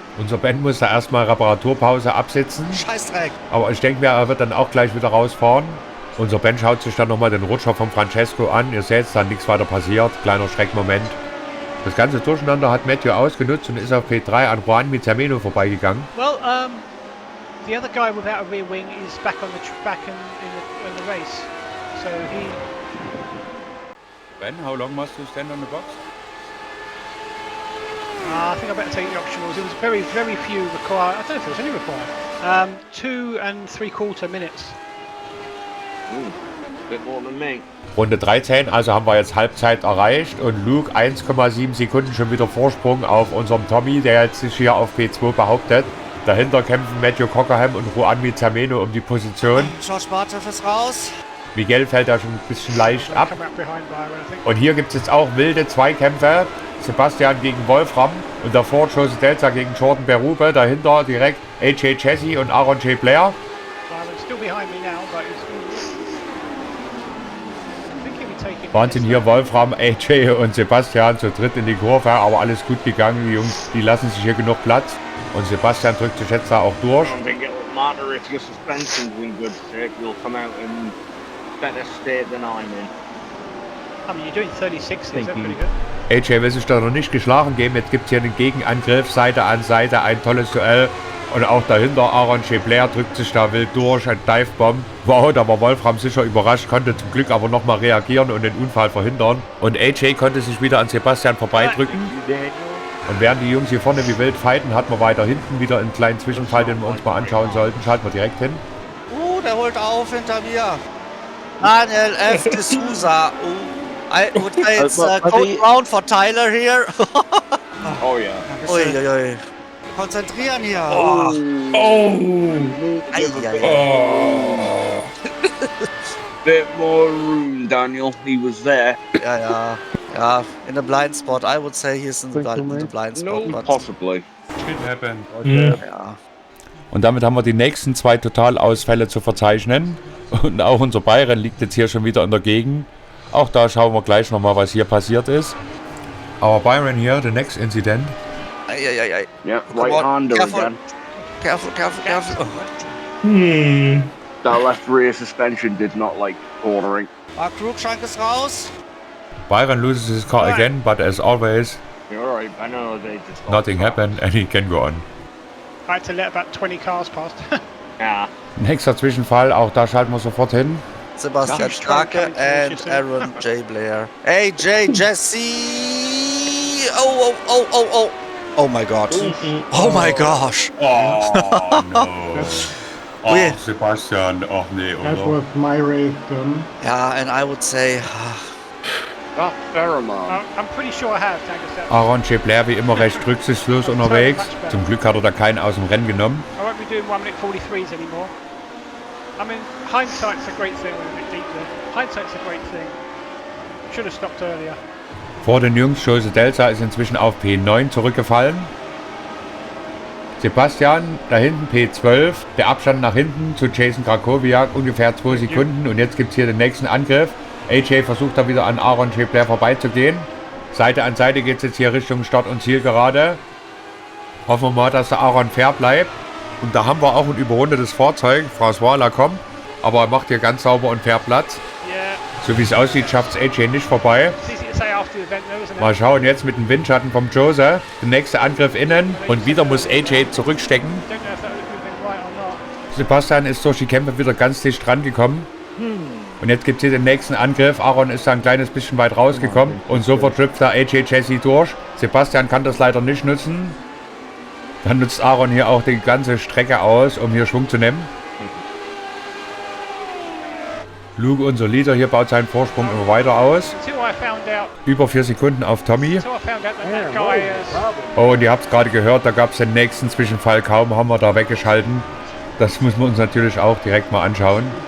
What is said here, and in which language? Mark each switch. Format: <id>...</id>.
<de>Unser Ben muss da erstmal Reparaturpause absitzen. Scheißdreck. Aber ich denke mir, er wird dann auch gleich wieder rausfahren. Unser Ben schaut sich dann nochmal den Rutscher von Francesco an. Ihr seht, dann nichts weiter passiert. Kleiner Schreckmoment. Das ganze Durcheinander hat Matthew ausgenutzt und ist auf P3 an Juanmi Termeno vorbeigegangen.</de> <en>Well, the other guy without a rear wing is back on in the race. So he. Ben, how long must you stand on the box? I think I better take the optionals. There was very, very few required. I don't know if there was any required. 2 3/4 minutes. Bit more than me.</en> <de>Runde 13, also haben wir jetzt Halbzeit erreicht und Luke 1,7 Sekunden schon wieder Vorsprung auf unserem Tommy, der jetzt sich hier auf P2 behauptet. Dahinter kämpfen Matthew Cockerham und Juanmi Termeno um die Position. George Bartow ist raus. Miguel fällt da schon ein bisschen leicht ab.</de> <en>Come out behind Byron, I think.</en> <de>Und hier gibt es jetzt auch wilde Zweikämpfe. Sebastian gegen Wolfram und davor Jose Delta gegen Jordan Berube. Dahinter direkt AJ Chessy und Aaron J. Blair.</de> <en>Byron's still behind me now, but he's. I think he'll be taking.</en> <de>Wahnsinn hier Wolfram, AJ und Sebastian zu dritt in die Kurve, aber alles gut gegangen. Die Jungs, die lassen sich hier genug Platz. Und Sebastian drückt sich jetzt da auch durch.</de> <en>I don't think it'll matter if your suspension's in good shape. You'll come out in better state than I'm in. I mean, you're doing 36, is that pretty good?</en> <de>AJ will sich da noch nicht geschlagen geben. Jetzt gibt es hier einen Gegenangriff, Seite an Seite, ein tolles Duell. Und auch dahinter Aaron J. Blair drückt sich da wild durch, ein Divebomb. Wow, da war Wolfram sicher überrascht, konnte zum Glück aber nochmal reagieren und den Unfall verhindern. Und AJ konnte sich wieder an Sebastian vorbeidrücken. Und während die Jungs hier vorne wie wild fighten, hat man weiter hinten wieder einen kleinen Zwischenfall, den wir uns mal anschauen sollten. Schalten wir direkt hin. Der holt auf hinter mir. Daniel F. de Souza.</de> <en>I would say it's code brown for Tyler here. Oh yeah.</en> <de>Uiuiui. konzentrieren hier. Oh. Eieiei.</de> <en>Bit more room, Daniel. He was there.</en> <de>Ja. Ja,</de> <en>in a blind spot. I would say he's in the blind spot. No, But, possibly. Shit happened.</en> <de>ja. Und damit haben wir die nächsten 2 Totalausfälle zu verzeichnen. Und auch unser Byron liegt jetzt hier schon wieder in der Gegend. Auch da schauen wir gleich nochmal, was hier passiert ist. Aber Byron hier,</de> <en>the next incident. Eieiei. Yeah, Come right on, hander careful. again. Careful. That left rear suspension did not like ordering.</en> <de>Mark Cruikshank ist raus.</de> <en>Byron loses his car again, but as always, You're alright, I know they just. nothing happened and he can go on. I had to let about 20 cars past. Yeah.</en> <de>Nächster Zwischenfall, auch da schalten wir sofort hin.</de> <en>Sebastian Strake and Aaron J. Blair. Hey, Jesse! Oh. Oh my god. Oh my gosh. Oh no. Weird.</en> <de>Oh, Sebastian, ach nee,</de> <en>That</en> <de>oder?</de> <en>was my race then. Yeah, and I would say, Ah, Pheromone. I'm pretty sure I have, Tango. Aaron J.</en> <de>Blair wie immer recht rücksichtslos unterwegs. Zum Glück hat er da keinen aus dem Rennen genommen.</de> <en>I won't be doing 1 minute 43s anymore. I mean, hindsight's a great thing when we're a bit deeper. Hindsight's a great thing. Should have stopped earlier.</en> <de>Vor den Jungs, Jose Delsa ist inzwischen auf P9 zurückgefallen. Sebastian, da hinten P12, der Abstand nach hinten zu Jason Krakowiak ungefähr 2 Sekunden und jetzt gibt es hier den nächsten Angriff. AJ versucht da wieder an Aaron J. Blair vorbeizugehen. Seite an Seite geht es jetzt hier Richtung Start- und Zielgerade. Hoffen wir mal, dass der Aaron fair bleibt. Und da haben wir auch ein überrundetes Fahrzeug. François Lacombe, aber er macht hier ganz sauber und fair Platz.</de> <en>Yeah.</en> <de>So wie es aussieht, schafft es AJ nicht vorbei.</de> <en>It's easy to say after the event, though, isn't it?</en> <de>Mal schauen jetzt mit dem Windschatten vom Jose. Der nächste Angriff innen und wieder muss AJ zurückstecken.</de> <en>Don't know if that would have been right or not.</en> <de>Sebastian ist durch die Kämpfe wieder ganz dicht dran gekommen. Und jetzt gibt es hier den nächsten Angriff. Aaron ist da ein kleines bisschen weit rausgekommen und sofort trifft da AJ Jesse durch. Sebastian kann das leider nicht nutzen. Dann nutzt Aaron hier auch die ganze Strecke aus, um hier Schwung zu nehmen. Luke, unser Leader, hier baut seinen Vorsprung immer weiter aus.</de> <en>Until I found out,</en> <de>Über 4 Sekunden auf Tommy.</de> <en>until I found out that guy is.</en> <de>Oh, und ihr habt es gerade gehört, da gab es den nächsten Zwischenfall. Kaum haben wir da weggeschalten. Das müssen wir uns natürlich auch direkt mal anschauen.</de>